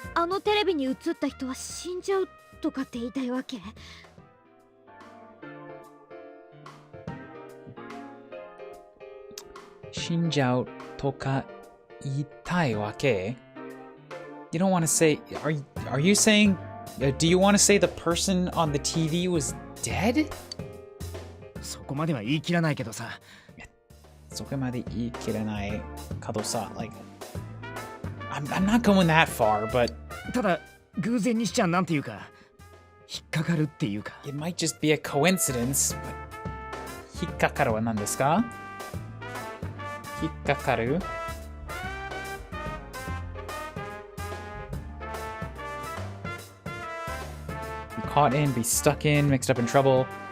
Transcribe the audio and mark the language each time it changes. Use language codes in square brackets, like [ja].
[ja] あのテレビに映った人は死んじゃうとかって言いたいわけ？死んじゃうとか言いたいわけ? [en] You don't want to say, are you saying, do you want to say the person on the TV was dead? [ja] そこまでは言い切らないけどさ。そこまで言い切らないけどさ、 [en] like, I'm not going that far, but [ja] ただ偶然にしちゃなんていうか引っかかるっていうか。 [en] It might just be a coincidence, but [ja] 引っかかるは何ですか？引っかかる？ [en] Be caught in, be stuck in, mixed up in trouble.